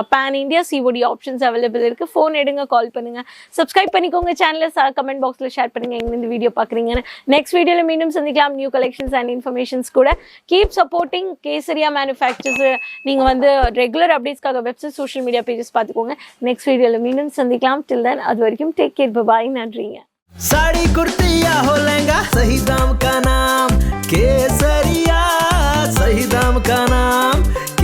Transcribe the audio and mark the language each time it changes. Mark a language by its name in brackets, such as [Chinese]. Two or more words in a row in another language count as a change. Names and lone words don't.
[English] pan India COD options available [Tamil] இருக்குது. ஃபோன் எடுங்க, கால் பண்ணுங்கள், சப்ஸ்கிரைப் பண்ணிக்கோங்க, சேனலை [English] comment box-ல் [Tamil] ஷேர் பண்ணுங்கள் எங்கே இந்த வீடியோ பார்க்குறீங்கன்னு. [English] next video-ல [Tamil] மீண்டும் சந்திக்கலாம் [English] new collections and informations கூட. keep supporting Kesariya Manufacturers. [Tamil] நீங்க வந்து [English] regular updates-க்காக website social media pages பார்த்துக்கோங்க. next video-ல [Tamil] மீண்டும் சந்திக்கலாம். [English] till then [Tamil] அது வரைக்கும் [English] take care, bye, நன்றிங்க. [Hindi] साड़ी कुर्ती या हो लहंगा, सही दाम का नाम केसरिया, सही दाम का नाम